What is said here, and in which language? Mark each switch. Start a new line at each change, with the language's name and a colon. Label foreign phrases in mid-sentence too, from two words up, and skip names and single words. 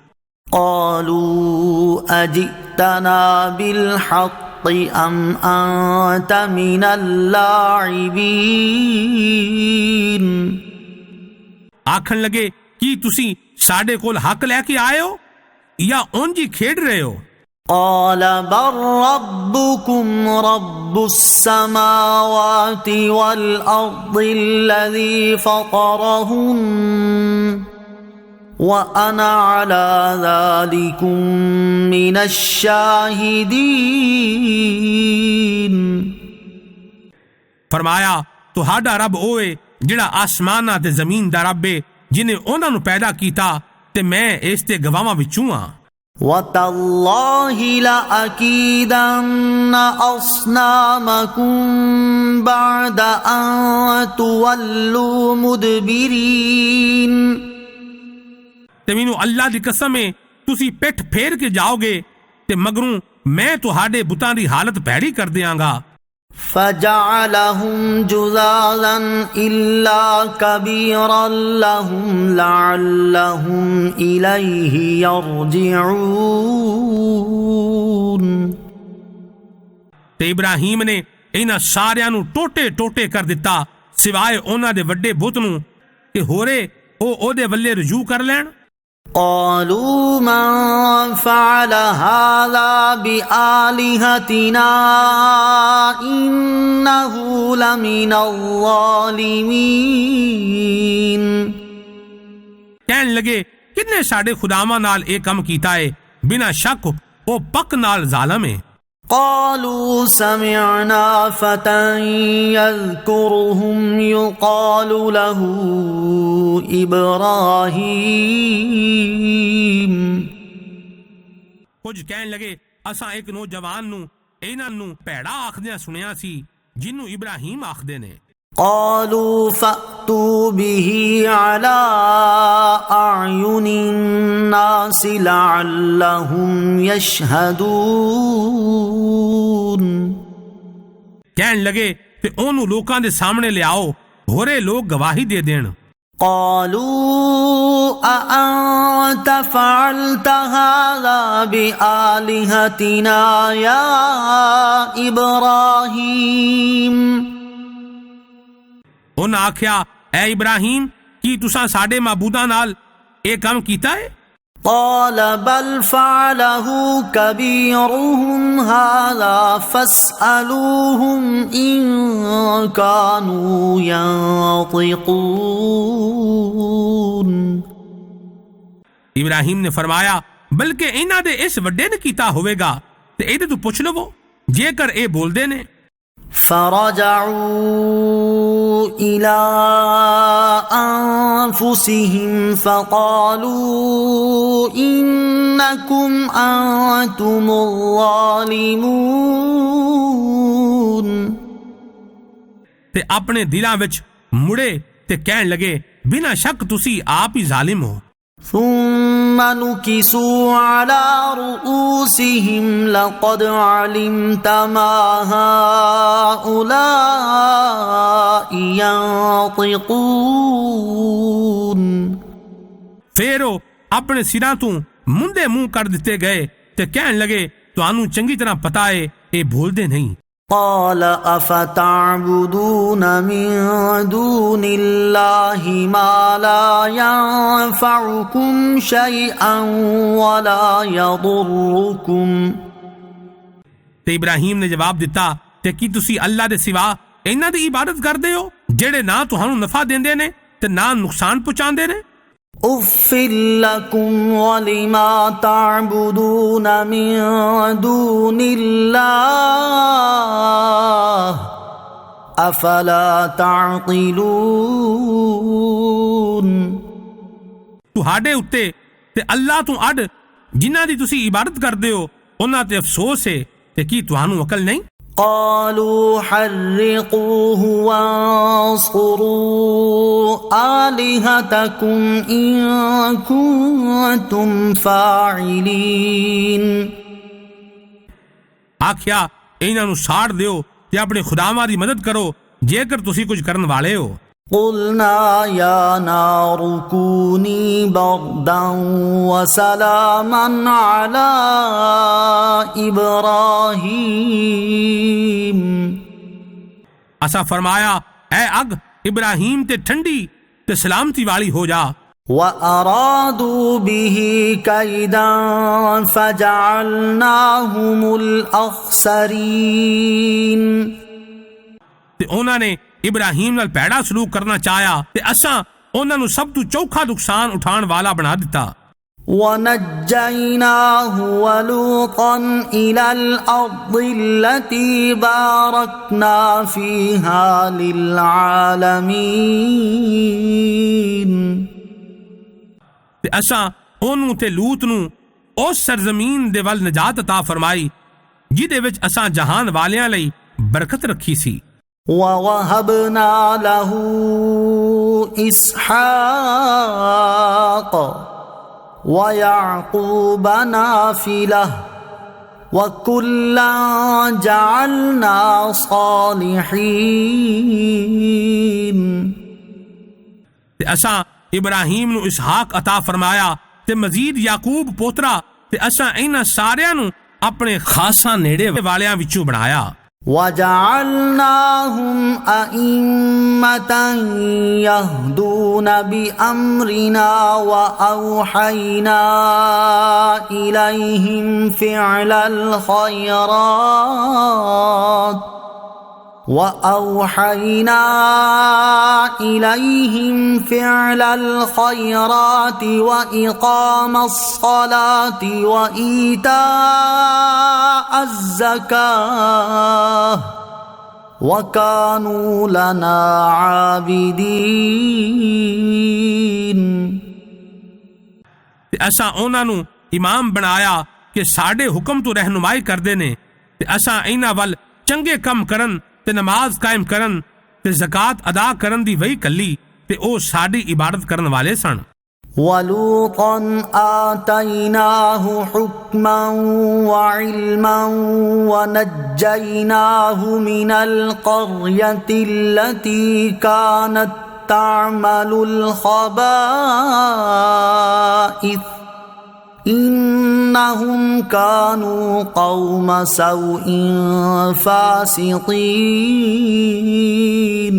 Arabic: قالوا أجئتنا بالحق أم أنت من اللاعبين
Punjabi: ਆਖਣ ਲੱਗੇ ਕੀ ਤੁਸੀਂ ਸਾਡੇ ਕੋਲ ਹੱਕ ਲੈ ਕੇ ਆਏ ਹੋ ਜਾਂ ਉਂਝ ਹੀ ਖੇਡ ਰਹੇ ਹੋ
Arabic: قال بل ربكم رب السماوات والأرض الذي فطرهن وأنا على ذلكم من الشاهدين
Punjabi: ਫਰਮਾਇਆ ਤੁਹਾਡਾ ਰੱਬ ਓਏ ਜਿਹੜਾ ਆਸਮਾਨਾਂ ਤੇ ਜ਼ਮੀਨ ਦਾ ਰੱਬ ਏ ਜਿਨੇ ਉਹਨਾਂ ਨੂੰ ਪੈਦਾ ਕੀਤਾ ਤੇ ਮੈਂ ਇਸ ਤੇ ਗਵਾਹਾਂ ਵਿੱਚੋਂ ਆ
Arabic: وتالله لأكيدن أصنامكم بعد أن تولوا مدبرين
Punjabi: ਤੇ ਮੈਨੂੰ ਅੱਲਾ ਦੀ ਕਸਮ ਏ ਤੁਸੀਂ ਪਿੱਠ ਫੇਰ ਕੇ ਜਾਓਗੇ ਤੇ ਮਗਰੋਂ ਮੈਂ ਤੁਹਾਡੇ ਬੁੱਤਾਂ ਦੀ ਹਾਲਤ ਭੈੜੀ ਕਰ ਦਿਆਂਗਾ
Arabic: فجعلهم جذاذا إلا كبيرا لهم لعلهم إليه يرجعون
Punjabi: ਤੇ ਇਬਰਾਹੀਮ ਨੇ ਇਹਨਾਂ ਸਾਰਿਆਂ ਨੂੰ ਟੋਟੇ ਟੋਟੇ ਕਰ ਦਿੱਤਾ ਸਿਵਾਏ ਉਹਨਾਂ ਦੇ ਵੱਡੇ ਬੁੱਤ ਨੂੰ ਕਿ ਹੋਰੇ ਉਹ ਉਹਦੇ ਵੱਲੇ ਰਜੂ ਕਰ ਲੈਣ।
Arabic: قالوا من فعل هذا بآلهتنا إنه لمن الظالمين
Punjabi: ਕਹਿਣ ਲੱਗੇ ਕਿੰਨੇ ਸਾਡੇ ਖੁਦਾਵਾਂ ਨਾਲ ਇਹ ਕੰਮ ਕੀਤਾ ਹੈ, ਬਿਨਾਂ ਸ਼ੱਕ ਉਹ ਪੱਕ ਨਾਲ ਜ਼ਾਲਮ ਹੈ।
Arabic: قالوا سمعنا فتى يذكرهم يقال له إبراهيم
Punjabi: ਕੁਝ ਕਹਿਣ ਲੱਗੇ ਅਸਾਂ ਇੱਕ ਨੌਜਵਾਨ ਨੂੰ ਇਹਨਾਂ ਨੂੰ ਭੈੜਾ ਆਖਦਿਆਂ ਸੁਣਿਆ ਸੀ ਜਿਹਨੂੰ ਇਬਰਾਹੀਮ ਆਖਦੇ ਨੇ।
Arabic: قالوا فأتوا به على أعين الناس لعلهم يشهدون
Punjabi: ਕਹਿਣ ਲੱਗੇ ਤੇ ਉਹਨੂੰ ਲੋਕਾਂ ਦੇ ਸਾਹਮਣੇ ਲਿਆਓ ਹੋਰੇ ਲੋਕ ਗਵਾਹੀ ਦੇ ਦੇਣ।
Arabic: قالوا أأنت فعلت هذا بآلهتنا يا إبراهيم
Punjabi: ਉਹਨਾਂ ਆਖਿਆ ਐ ਇਬਰਾਹੀਮ ਕੀ ਤੁਸਾਂ ਸਾਡੇ ਮਾਬੂਦਾਂ ਨਾਲ ਇਹ ਕੰਮ ਕੀਤਾ ਹੈ?
Arabic: قال بل فعله كبيرهم هذا فاسألوهم إن كانوا ينطقون
Punjabi: ਇਬਰਾਹੀਮ ਨੇ ਫਰਮਾਇਆ ਬਲਕਿ ਇਹਨਾਂ ਦੇ ਇਸ ਵੱਡੇ ਨੇ ਕੀਤਾ ਹੋਵੇਗਾ ਤੇ ਇਹਦੇ ਤੋਂ ਪੁੱਛ ਲਵੋ ਜੇਕਰ ਇਹ ਬੋਲਦੇ ਨੇ।
Arabic: فرجعوا إلى أنفسهم فقالوا إنكم أنتم الظالمون
Punjabi: ਤੇ ਆਪਣੇ ਦਿਲਾਂ ਵਿੱਚ ਮੁੜੇ ਤੇ ਕਹਿਣ ਲੱਗੇ ਬਿਨਾਂ ਸ਼ੱਕ ਤੁਸੀਂ ਆਪ ਹੀ ਜ਼ਾਲਿਮ ਹੋ।
Arabic: ثم نكسوا على رؤوسهم لقد علمت ما هؤلاء ينطقون
Punjabi: ਫਿਰ ਉਹ ਆਪਣੇ ਸਿਰਾਂ ਤੋਂ ਮੁੰਦੇ ਮੂੰਹ ਕਰ ਦਿੱਤੇ ਗਏ ਤੇ ਕਹਿਣ ਲੱਗੇ ਤੁਹਾਨੂੰ ਚੰਗੀ ਤਰ੍ਹਾਂ ਪਤਾ ਹੈ ਇਹ ਬੋਲਦੇ ਨਹੀਂ।
Arabic: قال أفتعبدون من دون الله ما لا ينفعكم شيئا ولا يضركم
Punjabi: ਤੇ ਇਬਰਾਹੀਮ ਨੇ ਜਵਾਬ ਦਿੱਤਾ ਤੇ ਕੀ ਤੁਸੀਂ ਅੱਲਾ ਦੇ ਸਿਵਾ ਇਹਨਾਂ ਦੀ ਇਬਾਦਤ ਕਰਦੇ ਹੋ ਜਿਹੜੇ ਨਾ ਤੁਹਾਨੂੰ ਨਫਾ ਦਿੰਦੇ ਨੇ ਤੇ ਨਾ ਨੁਕਸਾਨ ਪਹੁੰਚਾਉਂਦੇ ਨੇ।
Arabic: أف لكم ولما تعبدون من دون الله أفلا تعقلون
Punjabi: ਤੁਹਾਡੇ ਉੱਤੇ ਤੇ ਅੱਲਾ ਤੋਂ ਅੱਡ ਜਿਨ੍ਹਾਂ ਦੀ ਤੁਸੀਂ ਇਬਾਦਤ ਕਰਦੇ ਹੋ ਉਹਨਾਂ ਤੇ ਅਫਸੋਸ ਹੈ ਤੇ ਕੀ ਤੁਹਾਨੂੰ ਅਕਲ ਨਹੀਂ।
Arabic: قالوا حرقوه وانصروا آلهتكم إن كنتم فاعلين
Punjabi: ਆਖਿਆ ਇਹਨਾਂ ਨੂੰ ਸਾੜ ਦਿਓ ਤੇ ਆਪਣੇ ਖੁਦਾਵਾਂ ਦੀ ਮਦਦ ਕਰੋ ਜੇਕਰ ਤੁਸੀਂ ਕੁਝ ਕਰਨ ਵਾਲੇ ਹੋ।
Arabic: قلنا يا نار كوني بردا وسلاما على إبراهيم
Punjabi: ਅਸਾਂ ਫਰਮਾਇਆ ਐ ਅੱਗ ਇਬਰਾਹੀਮ ਤੇ ਠੰਡੀ ਤੇ ਸਲਾਮਤੀ ਵਾਲੀ ਹੋ ਜਾ।
Arabic: وأرادوا به كيدا فجعلناهم الأخسرين
Punjabi: ਤੇ ਉਹਨਾਂ ਨੇ ਇਬਰਾਹੀਮ ਨਾਲ ਭੈੜਾ ਸਲੂਕ ਕਰਨਾ ਚਾਹਿਆ ਤੇ ਅਸਾਂ ਉਹਨਾਂ ਨੂੰ ਸਭ ਤੋਂ ਚੌਖਾ ਨੁਕਸਾਨ ਉਠਾਉਣ ਵਾਲਾ ਬਣਾ ਦਿੱਤਾ।
Arabic: ونجيناه ولوطا إلى الأرض التي باركنا فيها للعالمين
Punjabi: ਤੇ ਅਸਾਂ ਉਹਨੂੰ ਤੇ ਲੂਤ ਨੂੰ ਉਸ ਸਰਜ਼ਮੀਨ ਦੇ ਵੱਲ ਨਜਾਤ عطا ਫਰਮਾਈ ਜਿਹਦੇ ਵਿੱਚ ਅਸਾਂ ਜਹਾਨ ਵਾਲਿਆਂ ਲਈ ਬਰਕਤ ਰੱਖੀ ਸੀ।
Arabic: ووهبنا له إسحاق ويعقوب نافلة وكلا جعلنا صالحين
Punjabi: ਤੇ ਅਸਾਂ ਇਬਰਾਹੀਮ ਨੂੰ ਇਸਹਾਕ ਅਤਾ ਫਰਮਾਇਆ ਤੇ ਮਜੀਦ ਯਾਕੂਬ ਪੋਤਰਾ ਤੇ ਅਸਾਂ ਇਹਨਾਂ ਸਾਰਿਆਂ ਨੂੰ ਆਪਣੇ ਖਾਸਾਂ ਨੇੜੇ ਵਾਲਿਆਂ ਵਿੱਚੋਂ ਬਣਾਇਆ।
Arabic: وجعلناهم أئمة يهدون بأمرنا وأوحينا إليهم فعل الخيرات وإقام الصلاة وإيتاء الزكاة وكانوا لنا عابدين
Punjabi: ਤੇ ਅਸਾਂ ਉਹਨਾਂ ਨੂੰ ਇਮਾਮ ਬਣਾਇਆ ਕਿ ਸਾਡੇ ਹੁਕਮ ਤੋ ਰਹਿਨੁਮਾਈ ਕਰਦੇ ਨੇ ਤੇ ਅਸਾਂ ਇਹਨਾਂ ਵੱਲ ਚੰਗੇ ਕੰਮ ਕਰਨ ਤੇ ਨਮਾਜ ਕਾਇਮ ਕਰਨ ਤੇ ਜ਼ਕਾਤ ਅਦਾ ਕਰਨ ਦੀ ਵਹੀ ਕੱਲੀ ਤੇ ਓ ਸਾਡੀ ਇਬਾਦਤ ਕਰਨ ਵਾਲੇ ਸਨ।
Arabic: ولوطا آتيناه حكما وعلما ونجيناه من القرية التي كانت تعمل الخبائث إنهم كانوا قوم سوء فاسقين